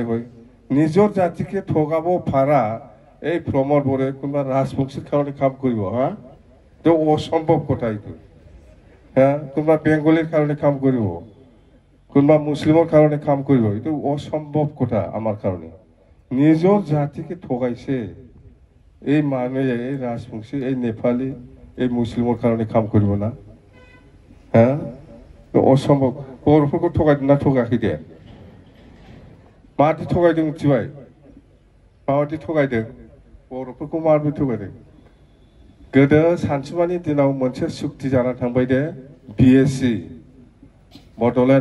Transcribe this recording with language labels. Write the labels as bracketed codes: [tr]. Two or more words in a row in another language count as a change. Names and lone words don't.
[as] হয় নিজৰ জাতিকে ঠগাব পাৰা এই প্ৰমোদ বড়োৱে কোনোবা ৰাজবংশীৰ কাৰণে কাম কৰিব হা তো অসম্ভৱ কথা এইটো হা কোনোবা বেংগলীৰ কাৰণে কাম কৰিব কোনোবা মুছলিমৰ কাৰণে কাম কৰিব এইটো অসম্ভৱ কথা আমাৰ কাৰণে নিজৰ জাতিকে ঠগাইছে এই মানুহে এই ৰাজবংশী এই নেপালী এই মুছলিমৰ কাৰণে কাম কৰিব না হা অসম্ভৱ [brx] बर'फोरखौ थगायदोंना थगायाखै दे माबादि थगायदों मिथिबाय माबादि थगायदों बर'फोरखौ माबादि थगायदों गोदो सानसुमानि दिनाव मोनसे सुक्ति जाना थांबाय दे बिएससि बड'लेण्ड